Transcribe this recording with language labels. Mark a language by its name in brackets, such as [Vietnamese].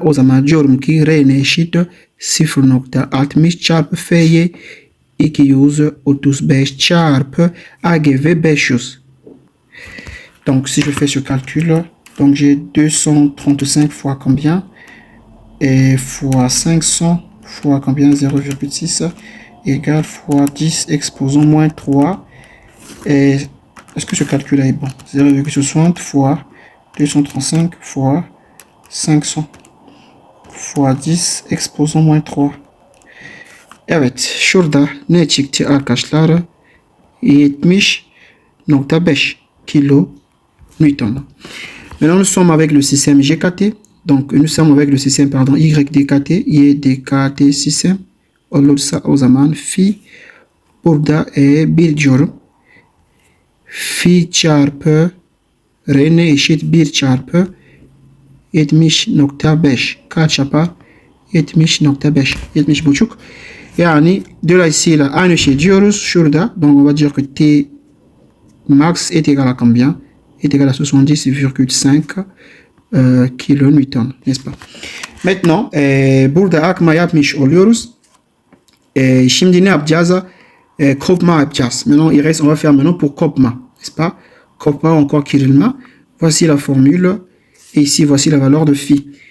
[Turkish] O zaman diyorum ki Rn eşit 0.60 çarpı F'ye 235 çarpı AGV 500. [French] Donc, si je fais ce calcul, donc j'ai 235 fois combien? Et fois 500 fois combien? 0,6 égale fois 10 exposant moins 3. Et est-ce que ce calcul est bon? 0,60 fois 235 fois 500 fois 10 exposant moins 3. [Turkish] Evet, şurada ne çıktı arkadaşlar? 70.5 kilo Newton. [French] Maintenant, nous sommes avec le système GKT. Donc, nous sommes avec le système, pardon, YDKT, YDKT système. [Turkish] Olursa o zaman fi burada bir diyorum. Fi çarpı R ne eşit 1 çarpı 70.5 kaç yapar? 70.5 70,5. Yani dolayısıyla aynı şey diyoruz şurada. [French] Donc on va dire que T max est égal à combien? Est égal à 70,5 kilonewton, n'est-ce pas? Maintenant [Turkish] burada akma yapmış oluyoruz. Şimdi ne yapacağız? Kopma yapacağız. [French] Maintenant il reste, on va faire maintenant pour kopma, n'est-ce pas? Kopma encore kırılma. Voici la formule. Et ici voici la valeur de phi.